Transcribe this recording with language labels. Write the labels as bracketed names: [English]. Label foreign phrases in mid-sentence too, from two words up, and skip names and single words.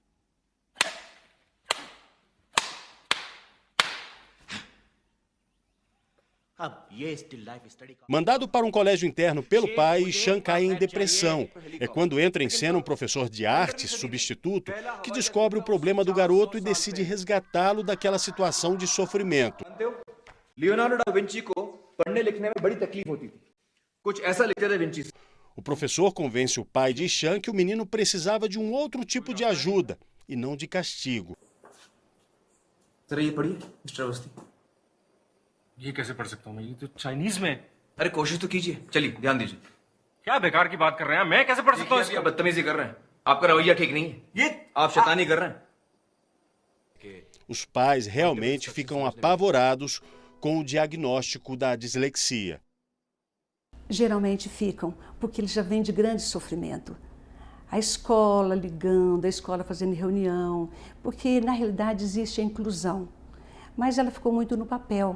[Portuguese] Mandado para um colégio interno pelo pai, Ishan cai em depressão. É quando entra em cena um professor de artes, substituto, que descobre o problema do garoto e decide resgatá-lo daquela situação de sofrimento. [Hindi] Leonardo da Vinci को पढ़ने लिखने में बड़ी तकलीफ होती थी. कुछ ऐसा लिखते थे Vinci. [Portuguese] O professor convence o pai de Ishan que o menino precisava de um outro tipo de ajuda e não de castigo. [Hindi] जरा ये पढ़िए, मिस्टर अवस्थी. ये कैसे पढ़ सकता हूँ मैं? ये तो चाइनीज में. अरे कोशिश तो कीजिए. चलिए, ध्यान दीजिए. क्या बेकार की बात कर रहे हैं? मैं कैसे पढ़ सकता हूँ इसको? आप बदतमीजी कर रहे हैं. आपका रवैया ठीक नहीं है. ये आप शैतानी कर रहे हैं. [Portuguese] Os pais realmente ficam apavorados com o diagnóstico da dislexia. Geralmente ficam, porque eles já vêm de grande sofrimento. A escola ligando, a escola fazendo reunião, porque na realidade existe a inclusão, mas ela ficou muito no papel.